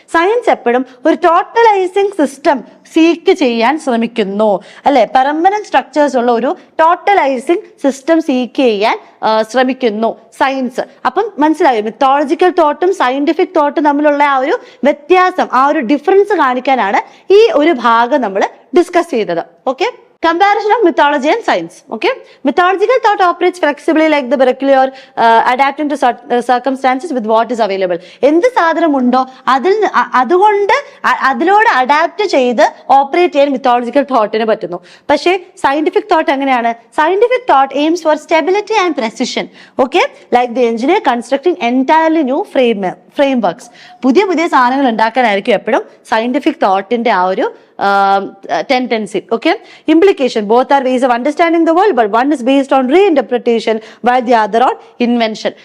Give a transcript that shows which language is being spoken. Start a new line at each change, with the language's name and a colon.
Malayalam: Science എപ്പോഴും ഒരു ടോട്ടലൈസിങ് system seek ചെയ്യാൻ ശ്രമിക്കുന്നു, അല്ലെ? പെർമനന്റ് സ്ട്രക്ചേഴ്സ് ഉള്ള ഒരു ടോട്ടലൈസിങ് സിസ്റ്റം സീക്ക് ചെയ്യാൻ ശ്രമിക്കുന്നു സയൻസ്. അപ്പം മനസ്സിലായോ? മിത്തോളജിക്കൽ തോട്ടും സയന്റിഫിക് തോട്ടും തമ്മിലുള്ള ആ ഒരു വ്യത്യാസം, ആ ഒരു ഡിഫറൻസ് കാണിക്കാനാണ് ഈ ഒരു ഭാഗം നമ്മൾ ഡിസ്കസ് ചെയ്തത്.
English: Okay, comparison of mythology and science. Okay, mythological thought operates flexibly like the Berkeley, adapting to circumstances with what is available.
Malayalam: എന്ത് സാധനമുണ്ടോ അതുകൊണ്ട് അതിനോട് അഡാപ്റ്റ് ചെയ്ത് ഓപ്പറേറ്റ് ചെയ്യാൻ മിത്തോളജിക്കൽ തോട്ടിന് പറ്റുന്നു. പക്ഷേ സയന്റിഫിക് തോട്ട് എങ്ങനെയാണ്?
English: Scientific thought aims for stability and precision. Okay, like the engineer constructing entirely new frameworks.
Malayalam: പുതിയ സാധനങ്ങൾ ഉണ്ടാക്കാനായിരിക്കും എപ്പോഴും സയന്റിഫിക് തോട്ടിന്റെ ആ ഒരു tendency.
English: Okay, implication, both are ways of understanding the world, but one is based on reinterpretation while the other on invention.